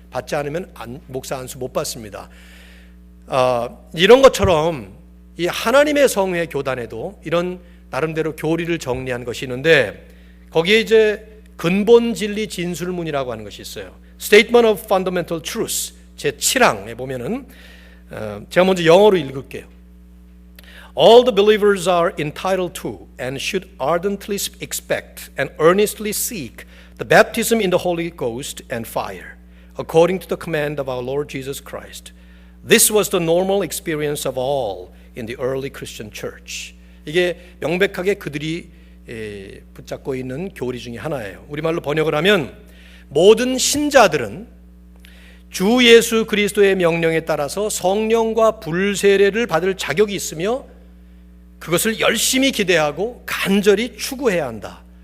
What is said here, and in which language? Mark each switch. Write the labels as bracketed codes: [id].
[ko] 받지 않으면 목사 안수 못 받습니다. 이런 것처럼 이 하나님의 성회 교단에도 이런 나름대로 교리를 정리한 것이 있는데, 거기에 이제 근본 진리 진술문이라고 하는 것이 있어요. Statement of Fundamental Truth 제 7항에 보면은 제가 먼저 영어로 읽을게요. [en] All the believers are entitled to and should ardently expect and earnestly seek the baptism in the Holy Ghost and fire, according to the command of our Lord Jesus Christ. This was the normal experience of all in the early Christian church. [ko] 이게 명백하게 그들이 붙잡고 있는 교리 중에 하나예요. 우리말로 번역을 하면 모든 신자들은 주 예수 그리스도의 명령에 따라서 성령과 불세례를 받을 자격이 있으며 그것을 열심히 기대하고 간절히 추구해야 한다.